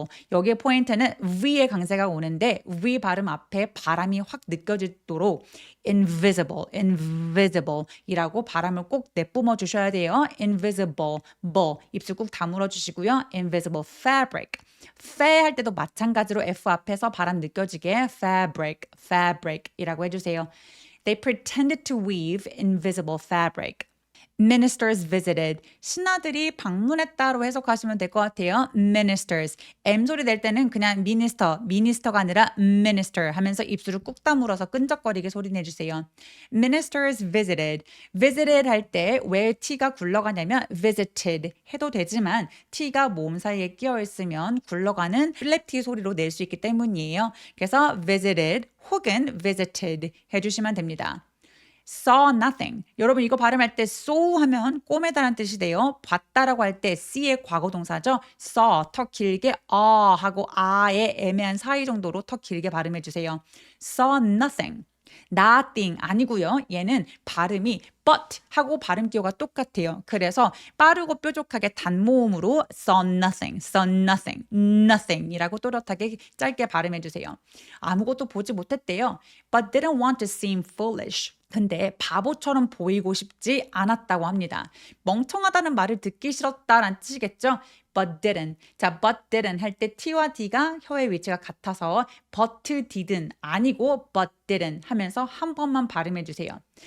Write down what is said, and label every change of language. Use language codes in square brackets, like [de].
[ko] 여기에 포인트는 V의 강세가 오는데 V 발음 앞에 바람이 확 느껴지도록 invisible 이라고 발음을 꼭 내뿜어 주셔야 돼요. invisible, 입술 꾹 다물어 주시고요. [en] invisible fabric. [ko] 할 때도 마찬가지로 F 앞에서 바람 느껴지게 fabric 이라고 해주세요. [en] They pretended to weave invisible fabric. Ministers visited. [ko] 신하들이 방문했다로 해석하시면 될 것 같아요. [en] Ministers. [ko] M 소리 낼 때는 그냥 minister가 아니라 minister 하면서 입술을 꾹 다물어서 끈적거리게 소리 내주세요. [en] Ministers visited. [ko] visited 할 때 왜 T가 굴러가냐면 visited 해도 되지만 T가 모음 사이에 끼어 있으면 굴러가는 플랫 T 소리로 낼 수 있기 때문이에요. 그래서 visited 혹은 visited 해주시면 됩니다. [en] saw nothing. [ko] 여러분 이거 발음할 때 saw 하면 꼬매다라는 뜻이 돼요. 봤다라고 할 때 C의 과거 동사죠. saw 더 길게 하고 아의 애매한 사이 정도로 더 길게 발음해 주세요. [en] saw nothing. [ko] nothing 아니고요. 얘는 발음이 but 하고 발음 기호가 똑같아요. 그래서 빠르고 뾰족하게 단모음으로 [en] saw nothing [ko] 이라고 또렷하게 짧게 발음해 주세요. 아무것도 보지 못했대요. [en] But didn't want to seem foolish. [ko] 근데 바보처럼 보이고 싶지 않았다고 합니다. 멍청하다는 말을 듣기 싫었다라는 뜻이겠죠? [en] But didn't. [ko] 자, [en] but didn't [ko] 할 때 T와 D가 혀의 위치가 같아서 but didn't 아니고 but didn't 하면서 한 번만 발음해 주세요.